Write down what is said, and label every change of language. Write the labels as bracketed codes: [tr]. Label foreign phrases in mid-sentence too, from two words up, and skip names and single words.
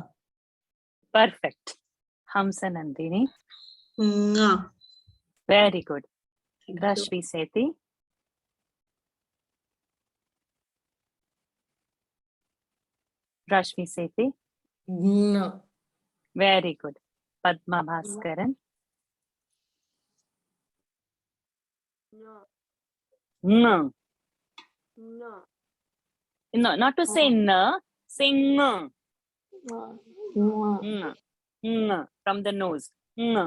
[en] Perfect. Hamsa Nandini. Nga. Very good. Thank you. Rashmi Sethi. Rashmi Sethi. Ng. Very good. Padma Bhaskaran. No. No. No, not to say no, say no. No. No. No. No. From the nose. No.